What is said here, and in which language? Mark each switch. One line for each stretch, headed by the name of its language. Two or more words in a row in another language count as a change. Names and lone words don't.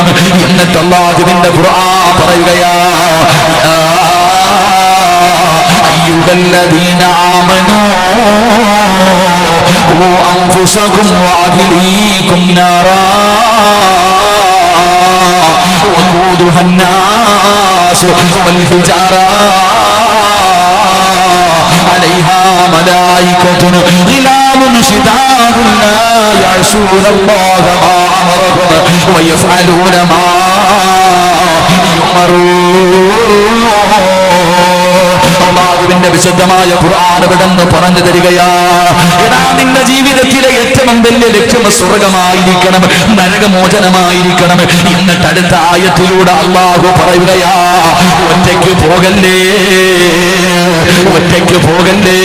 Malayalam: എന്നിട്ട് അല്ലാഹുവിന്റെ ഖുർആൻ പറയുകയാ,
Arabic: أيها الذين آمنوا قوا أنفسكم وأهليكم نارا وقودها الناس والحجارة عليها ملائكة غلاظ شداد لا يعصون الله ما أمرهم ويفعلون ما يؤمرون.
Malayalam: അല്ലാഹുവിന്റെ വിശുദ്ധമായ ഖുർആൻ എവിടെന്ന് പറഞ്ഞു തരികയാ, എടാ നിന്റെ ജീവിതത്തിലെ ഏറ്റവും വലിയ ലക്ഷ്യം സ്വർഗമായിരിക്കണം, നരകമോചനമായിരിക്കണം. എന്നിട്ട് അടുത്ത ആയത്തിലൂടെ അല്ലാഹു പറയുകയാ, ഒറ്റയ്ക്ക് പോകല്ലേ, ഒറ്റയ്ക്ക് പോകല്ലേ.